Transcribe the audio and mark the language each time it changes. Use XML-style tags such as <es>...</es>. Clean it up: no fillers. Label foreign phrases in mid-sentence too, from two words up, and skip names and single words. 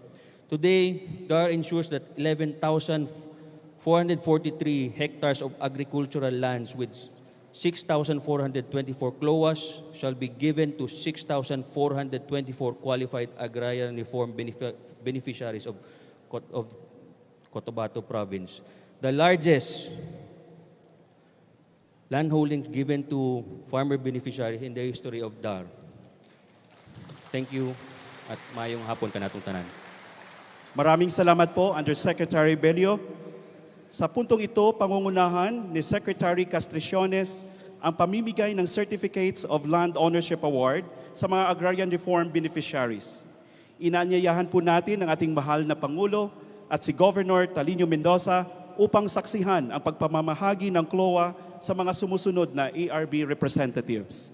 <en>Today, DAR ensures that 11,443 hectares of agricultural lands with 6,424 CLOAs shall be given to 6,424 qualified agrarian reform beneficiaries of Cotabato Province. The largest landholdings given to farmer beneficiaries in the history of DAR. Thank you</en> <hil>at mayong hapon ka natong tanan.</hil> <tl>Maraming salamat po, Undersecretary Bello. Sa puntong ito, pangungunahan ni Secretary Casticiones ang pamimigay ng</tl> <en>Certificates of Land Ownership Award</en> <tl>sa mga</tl> <en>agrarian reform beneficiaries.</en> <tl>Inaanyayahan po natin ang ating mahal na Pangulo at si Governor Talino Mendoza upang saksihan ang pagpamamahagi ng CLOA sa mga sumusunod na</tl> <en>ARB representatives.</en>